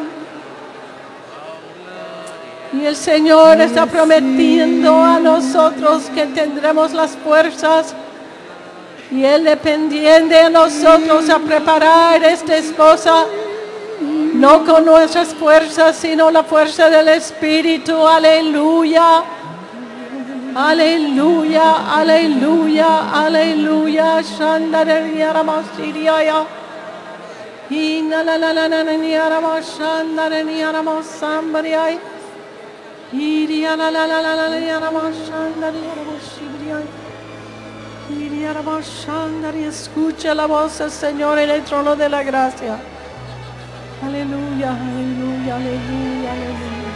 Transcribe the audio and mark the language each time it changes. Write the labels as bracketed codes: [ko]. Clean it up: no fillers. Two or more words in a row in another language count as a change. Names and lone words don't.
[es] Y el Señor está prometiendo a nosotros que tendremos las fuerzas, y Él dependiente de nosotros a preparar esta esposa, no con nuestras fuerzas, sino la fuerza del Espíritu, aleluya. Aleluya, aleluya, aleluya. Shandareya Ramasiriaya. Inalalalalanaya Ramashandareya Ramasambariay. Irialalalalalanaya Ramashandareya Ramasiriay. Iriaramashandareya. Escucha la voz del Señor en el trono de la gracia. Aleluya, aleluya, aleluya, aleluya.